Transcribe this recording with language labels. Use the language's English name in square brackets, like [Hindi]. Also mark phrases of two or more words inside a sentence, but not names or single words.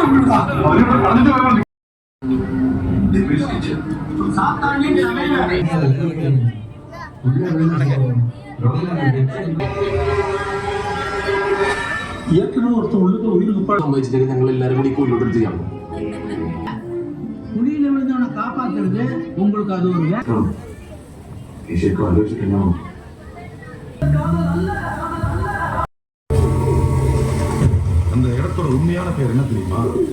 [Malayalam] സംഭവിച്ചിട്ട് ഞങ്ങൾ എല്ലാവരും കൂടി കൊല്ലോട്ട് ചെയ്യാം. [Tamil] குடியில விழுந்தவனை காப்பாத்துறது உங்களுக்கு அது ஒரு [Malayalam] ശരിക്കും ആലോചിക്കണം. [Tamil] அந்த இடத்தோட உண்மையான பேர் என்ன தெரியுமா?